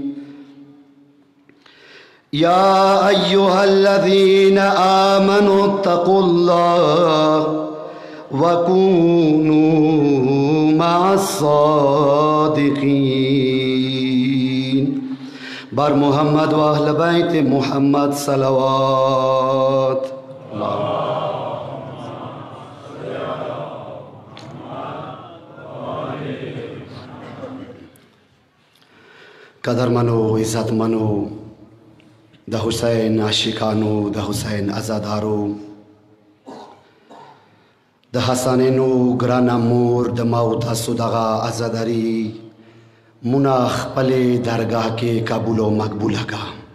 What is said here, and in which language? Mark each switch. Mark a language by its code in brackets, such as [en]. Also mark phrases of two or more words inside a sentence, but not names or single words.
[ar] يا أيها الذين آمنوا اتقوا الله وكونوا مع الصادقين. [fa] بر محمد و اهل بیت محمد صلوات. [ps] قدرمنو عزتمنو د حسین عاشقانو د حسین عزادارو د حسنینو ګرانه مور د ما او تاسو دغه عزاداري منا خپل درگاه کې قبول او مقبوله کا.